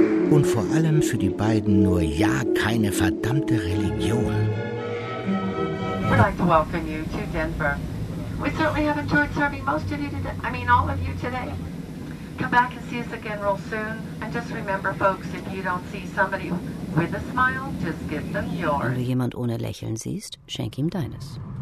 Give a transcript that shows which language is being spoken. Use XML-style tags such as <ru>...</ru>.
<de>Und vor allem für die beiden nur ja keine verdammte Religion.</de> <en>We'd like to welcome you to Denver. We certainly have enjoyed serving most of you today. I mean, all of you today. Come back and see us again real soon. And just remember, folks, if you don't see somebody with a smile, just give them yours.</en> <de>Wenn du jemand ohne Lächeln siehst, schenk ihm deines.</de>